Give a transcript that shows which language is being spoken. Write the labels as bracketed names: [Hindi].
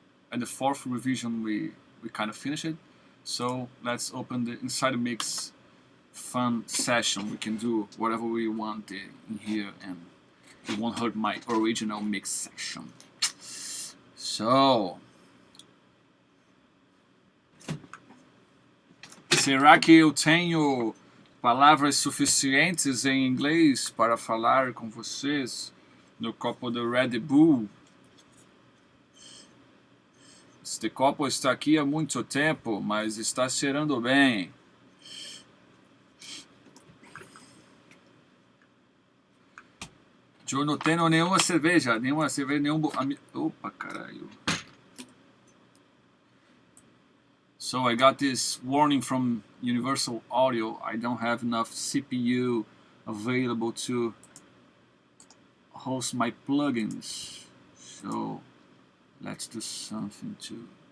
[English] And the fourth revision, we kind of finish it. So let's open the Inside the Mix fun session. We can do whatever we want in here, and it won't hurt my original mix section. [Portuguese] So, será que eu tenho palavras suficientes em inglês para falar com vocês no copo de Red Bull? Este copo está aqui há muito tempo, mas está cheirando bem. Eu não tenho nenhuma cerveja, nenhum... Opa, caralho. [English] So I got this warning from Universal Audio. I don't have enough CPU available to host my plugins. So let's do something to...